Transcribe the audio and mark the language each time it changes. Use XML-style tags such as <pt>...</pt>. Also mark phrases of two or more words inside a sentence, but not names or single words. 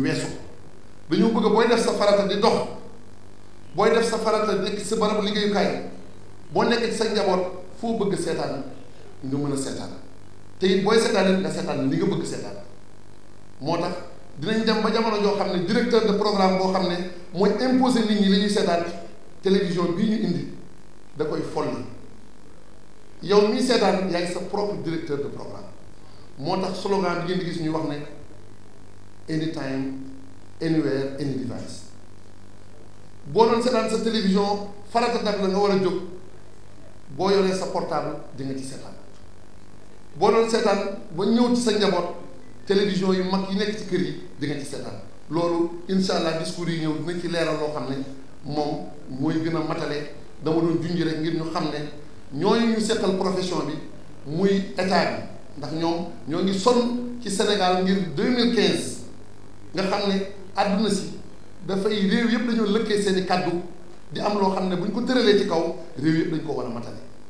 <wo>weesu dañoo bëgg booy def sa farata di dox booy def sa farata nekk sa barabu liggéeyukaay boo nekk ci sa njaboot foo bëgg seetaan nga mën a seetaan te it booy seetaan it nga seetaan li nga bëgg seetaan moo tax dinañ dem ba jamono joo xam ne</wo> <fr>directeur de programme</fr> <wo>boo xam ne mooy imposer nit ñi li ñuy seetaan télévision bii ñu indi da koy folli yow mii seetaan yaay sa</wo> <fr>propre directeur de programme</fr> <wo>moo tax slogan bi ngeen di gis ñuy wax ne</wo> <en>anytime anywhere any device</en> <wo>boo doon seetaan sa télévision farata dab la nga war a jóg boo yoree sa portable di nga ci seetaan boo doon seetaan ba ñëw ci sa njaboot télévision yu mag yi nekk ci kër yi di nga ci seetaan loolu</wo> <ar>إن شاء الله</ar> <wo>discours yi ñëw dinañ ci leeral loo xam ne moom mooy gën a matale dama doon junj rek ngir ñu xam ne ñooñu ñu seqal profession bi muy état bi ndax ñoom ñoo ngi sonn ci Sénégal ngir 2015 nga xam ne àdduna si dafay réew yëpp dañoo lëkkee seen i kàddu di am loo xam ne bu ñu ko tëralee ci kaw réew yëpp dañ ko war a matale</wo>